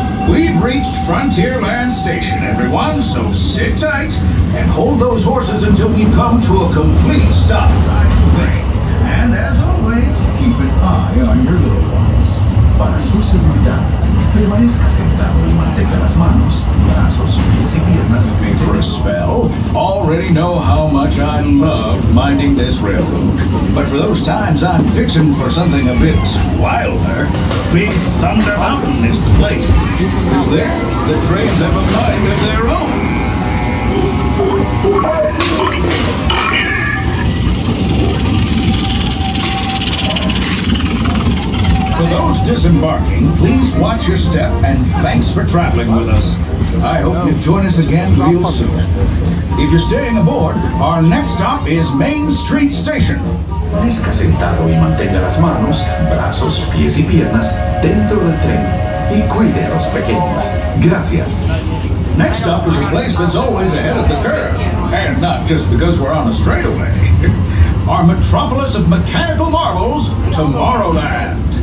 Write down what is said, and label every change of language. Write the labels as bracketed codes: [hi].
[en] We've reached Frontierland Station, everyone, so sit tight and hold those horses until we've come to a complete stop. And as always, keep an eye on your little ones. [es] Para su seguridad, permanezca sentado y mantenga las manos, brazos, pies y piernas. [en] For a spell, already know how much I love minding this railroad. But for those times I'm fixing for something a bit wilder, Big Thunder Mountain is the place. Because there, the trains have a mind of their own. For those disembarking, please watch your step and thanks for traveling with us. I hope you join us again real soon. If you're staying aboard, our next stop is Main Street Station. [es] Permanezca sentado y mantenga las manos, brazos, pies y piernas dentro del tren y cuide a los pequeños. Gracias. [en] Next stop is a place that's always ahead of the curve, and not just because we're on a straightaway. Our metropolis of mechanical marvels, Tomorrowland.